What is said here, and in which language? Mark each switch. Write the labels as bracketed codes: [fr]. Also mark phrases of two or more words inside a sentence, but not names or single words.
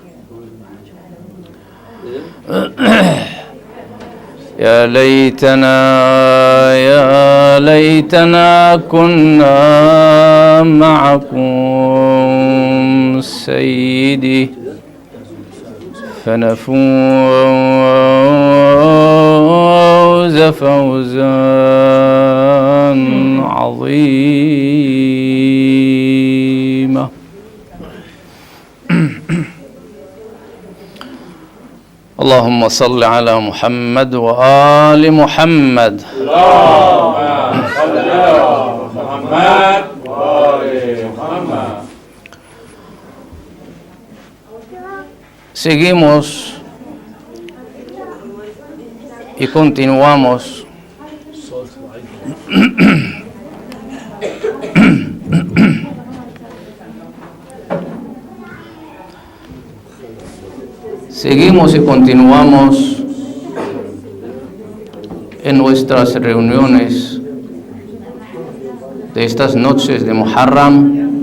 [ar] يا ليتنا كنا معكم سيدي فنفوز فوزا عظيما. اللهم صل على محمد وآل محمد. اللهم صل على محمد وآل محمد. [es] Seguimos y continuamos en nuestras reuniones de estas noches de Muharram,